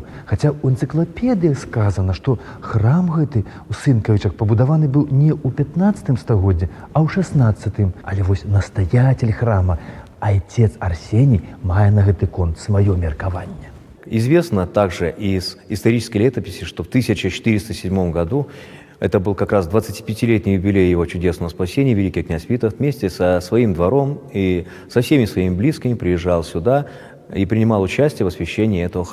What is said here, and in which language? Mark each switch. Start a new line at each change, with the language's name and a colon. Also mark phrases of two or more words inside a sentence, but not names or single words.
Belarusian: Хаця ў энцыклапедыях сказана, што храм гэты ў Сынкавічах пабудаваны быў не ў 15 стагоддзі, а ў 16. Але вось настаятель храма, айцец Арсений, мае на гэты конт сваё меркаванне.
Russian: Известно также из исторической летописи, что в 1407 году, это был как раз 25-летний юбилей его чудесного спасения, великий князь Витовт вместе со своим двором и со всеми своими близкими приезжал сюда и принимал участие в освящении этого храма.